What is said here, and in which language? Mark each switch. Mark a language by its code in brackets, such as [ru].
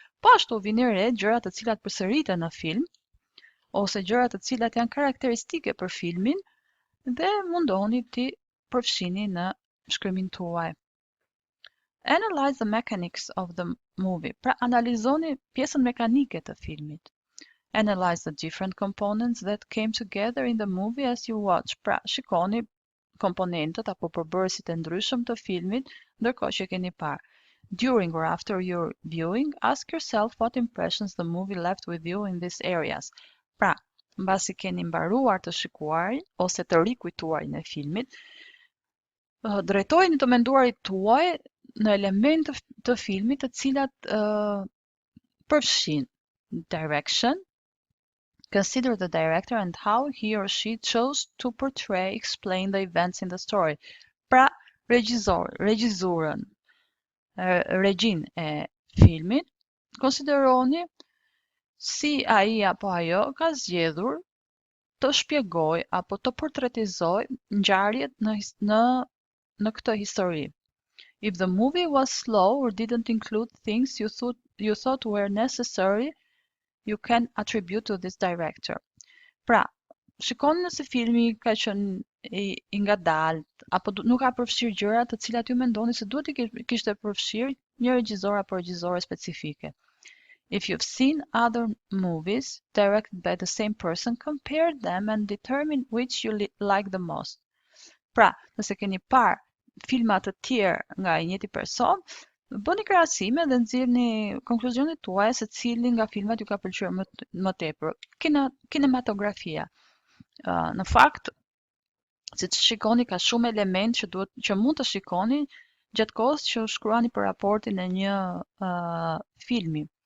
[sq] Po ashtu vini re gjërat të cilat përsëriten në film ose gjërat të cilat janë karakteristike për filmin dhe mundoni t'i përfshini në shkrimin tuaj. [en] Analyze the mechanics of the movie. [sq] Pra analizoni pjesën mekanike të filmit. [en] Analyze the different components that came together in the movie as you watch. [sq] Pra shikoni komponentët apo përbërësit e ndryshëm të filmit ndërkohë që keni parë. [en] During or after your viewing, ask yourself what impressions the movie left with you in these areas. [sq] Pra, mbasi keni mbaruar të shikuarin ose të rikujtuarin e filmit, drejtojeni të menduarit tuaj në elemente të filmit të cilat përfshin direction. [en] Consider the director and how he or she chose to explain the events in the story. [sq] Pra, regjizorën, regjin e filmit, konsideroni si ai apo ajo ka zgjedhur të shpjegoj apo të portretizoj ngjarjet në këtë histori. [en] If the movie was slow or didn't include things you thought were necessary, you can attribute to this director. [sq] Pra, shikoni nëse filmi ka qenë i ngadalt apo nuk ka përfshirë gjëra të cilat ju mendoni se duhet i kishte përfshirë një regjisor apo regjizore specifike. [en] If you've seen other movies directed by the same person, compare them and determine which you like the most. [sq] Pra, nëse keni parë filma të tjerë nga i njëjti person, bëni krahasime dhe nxjerrni konkluzionet tuaja se cili nga filmat ju ka pëlqyer më tepër. Kinematografia. Në fakt, siç shikoni ka shumë elementë që mund të shikoni gjatë kohës që shkruani për raportin e një filmi.